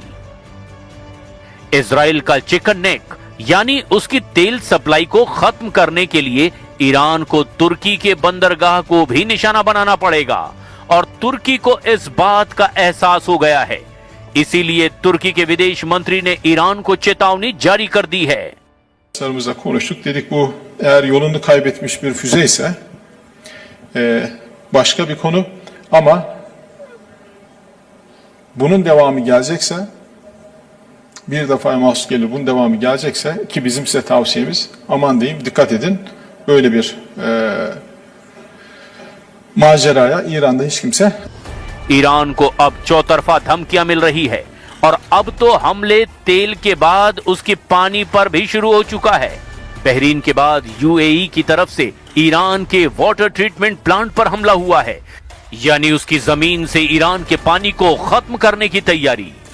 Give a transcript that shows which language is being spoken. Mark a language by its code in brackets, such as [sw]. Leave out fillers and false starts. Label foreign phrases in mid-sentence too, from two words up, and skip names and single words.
[hi] इजराइल का चिकन नेक यानी उसकी तेल सप्लाई को खत्म करने के लिए ईरान को तुर्की के बंदरगाह को भी निशाना बनाना पड़ेगा और तुर्की को इस बात का एहसास हो गया है। इसीलिए तुर्की के विदेश मंत्री ने ईरान को चेतावनी जारी कर दी है। [tr] Sarımızla konuştuk, dedik bu eğer yolunu kaybetmiş bir füze ise başka bir konu ama bunun devamı gelecekse bir defaya mahsus gelir, bunun devamı gelecekse ki bizim size tavsiyemiz aman diyeyim dikkat edin, böyle bir maceraya İran'da hiç kimse। [hi] ईरान को अब चौतरफा धमकियां मिल रही है और अब तो हमले तेल के बाद उसके पानी पर भी शुरू हो चुका है। बहरीन के बाद यूएई की तरफ से ईरान के [en] water treatment plant [hi] पर हमला हुआ है, यानी उसकी जमीन से ईरान के पानी को खत्म करने की तैयारी।